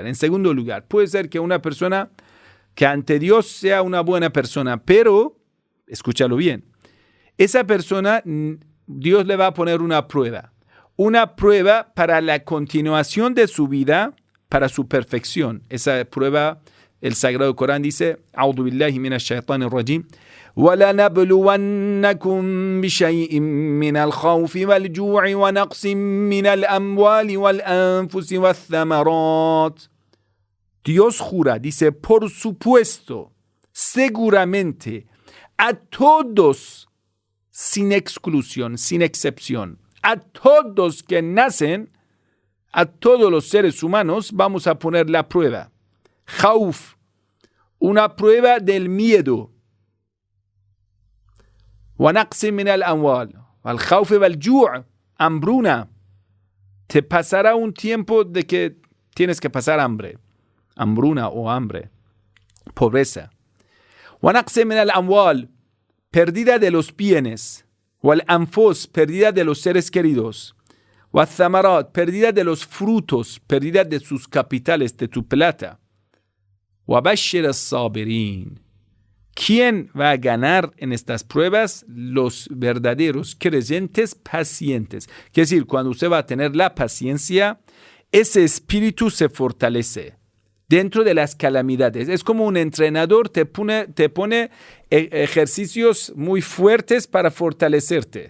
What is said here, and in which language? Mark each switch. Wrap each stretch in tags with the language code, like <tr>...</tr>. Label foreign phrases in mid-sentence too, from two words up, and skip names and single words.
<es>En segundo lugar, puede ser que una persona que ante Dios sea una buena persona, pero, escúchalo bien, esa persona, Dios le va a poner una prueba para la continuación de su vida, para su perfección. Esa prueba, el Sagrado Corán dice,</es> <ar>أعوذ بالله من الشيطان الرجيم, وَلَنَبْلُوَنَّكُمْ بِشَيْءٍ مِّنَ الْخَوْفِ وَالْجُوعِ وَنَقْصٍ مِّنَ الْأَمْوَالِ وَالْأَنفُسِ وَالثَّمَرَاتِ.</ar> <es>Dios jura, dice, por supuesto, seguramente, a todos, sin exclusión, sin excepción, a todos que nacen, a todos los seres humanos, vamos a poner la prueba. Khawf, una prueba del miedo.</es> <ar>ونقص من الأموال، الخوف والجوع',</ar> <es>hambruna. Te pasará un tiempo de que tienes que pasar hambre, hambruna o hambre, pobreza.</es> <ar>ونقص من الأموال,</ar> <es>pérdida de los bienes.</es> <ar>والأنفس,</ar> <es>pérdida de los seres queridos.</es> <ar>والثمرات,</ar> <es>pérdida de los frutos, pérdida de sus capitales, de tu plata.</es> <ar>وبشر الصابرين.</ar> <es>¿Quién va a ganar en estas pruebas? Los verdaderos creyentes pacientes. Quiere decir, cuando usted va a tener la paciencia, ese espíritu se fortalece dentro de las calamidades. Es como un entrenador te pone ejercicios muy fuertes para fortalecerte.</es>